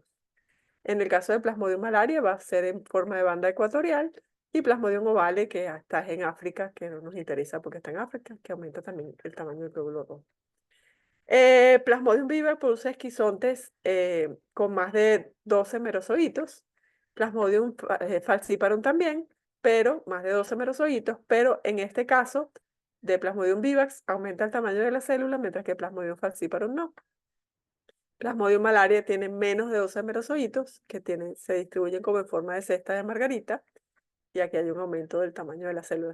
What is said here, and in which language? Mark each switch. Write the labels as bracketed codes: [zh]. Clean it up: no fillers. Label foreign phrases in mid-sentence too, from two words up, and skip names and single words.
[es] En el caso de Plasmodium malaria va a ser en forma de banda ecuatorial y Plasmodium ovale, que está en África, que no nos interesa porque está en África, que aumenta también el tamaño del glóbulo rojo. Plasmodium vivax produce esquizontes con más de 12 merozoitos. Plasmodium falciparum también, pero más de 12 merozoitos, pero en este caso de Plasmodium vivax aumenta el tamaño de la célula, mientras que Plasmodium falciparum no. Plasmodium malaria tiene menos de 12 merozoitos se distribuyen como en forma de cesta de margarita y aquí hay un aumento del tamaño de la célula.